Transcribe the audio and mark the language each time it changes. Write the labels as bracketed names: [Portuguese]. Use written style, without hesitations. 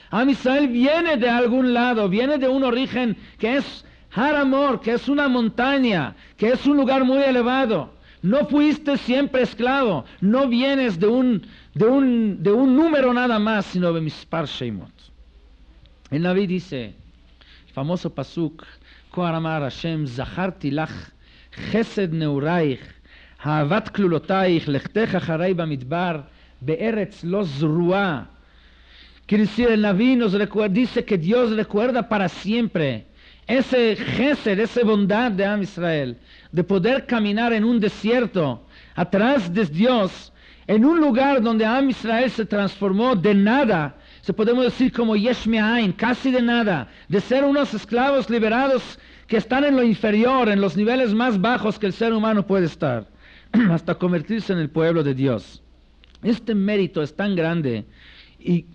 [Spanish] Am Israel viene de algún lado, viene de un origen que es Haramor, que es una montaña, que es un lugar muy elevado. No fuiste siempre esclavo, no vienes de un número nada más, sino de Mispar Sheimot. El Naví dice, famoso pasuk, [Hebrew] כה אמר השם, זכרתי לך חסד נעורייך, אהבת כלולותייך, לכתך אחרי במדבר, בארץ לא זרועה. [Spanish] Quiere decir, el Naví nos dice que Dios recuerda para siempre ese gesed, esa bondad de Am Israel, de poder caminar en un desierto, atrás de Dios, en un lugar donde Am Israel se transformó de nada, se podemos decir como Yesh Me'ain, casi de nada, de ser unos esclavos liberados que están en lo inferior, en los niveles más bajos que el ser humano puede estar, hasta convertirse en el pueblo de Dios. Este mérito es tan grande y